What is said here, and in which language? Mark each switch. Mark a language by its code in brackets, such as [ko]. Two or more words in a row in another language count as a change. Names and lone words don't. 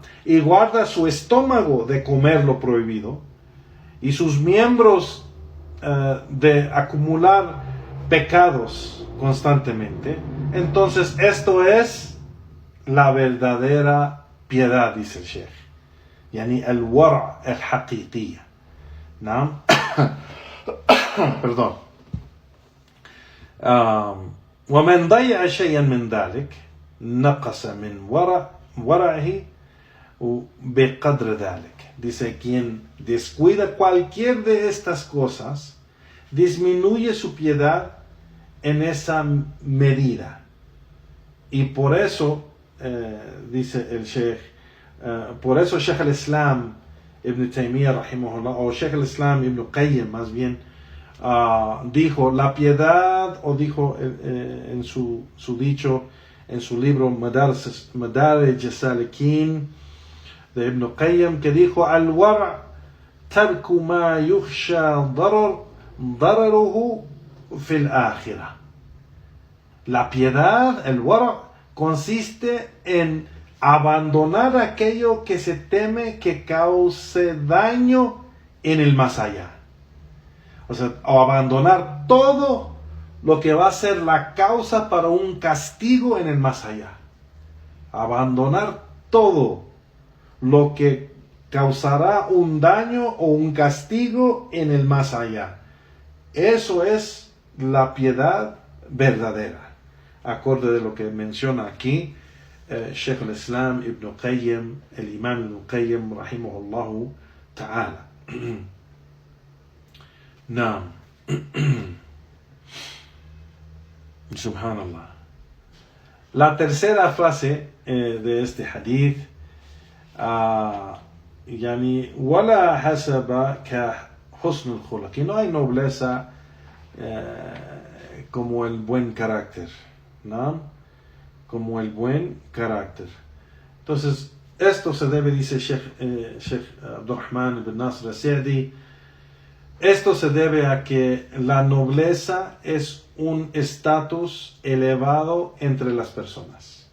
[es] Y guarda su estómago de comer lo prohibido, y sus miembros de acumular pecados constantemente. Entonces esto es la verdadera piedad, dice el Sheikh, [ar] يعني الورع الحقيقي, [es] ¿no? Perdón. [ar] ومن ضيع شيئا من ذلك نقص من ورعه بقدر ذلك. [es] Dice, quien descuida cualquier de estas cosas disminuye su piedad en esa medida. Y por eso, dice el Sheikh, por eso Sheikh al-Islam Ibn Taymiyyah rahimahullah, o Sheikh al-Islam Ibn Qayyim más bien, dijo, la piedad, o dijo en su dicho, en su libro Madarij as-Salikin de Ibn Qayyim, que dijo, [ar] الورع ترك ما يخشى ضرره في الآخرة. [es] La piedad, el wara', consiste en abandonar aquello que se teme que cause daño en el más allá. O sea, o abandonar todo lo que va a ser la causa para un castigo en el más allá. Abandonar todo lo que causará un daño o un castigo en el más allá. Eso es la piedad verdadera, acorde de lo que menciona aquí Sheikh al-Islam Ibn Qayyim, el Imam Ibn Qayyim, [ar] رحمه الله تعالى. نعم. سبحان الله. [es] La tercera frase de este hadith, [ar] يعني، ولا حسب كحسن الخلق, [es] que no hay nobleza como el buen carácter, ¿no? Como el buen carácter. Entonces, esto se debe, dice Sheikh Abdurrahman ibn Nasr al-Sa'di, esto se debe a que la nobleza es un estatus elevado entre las personas.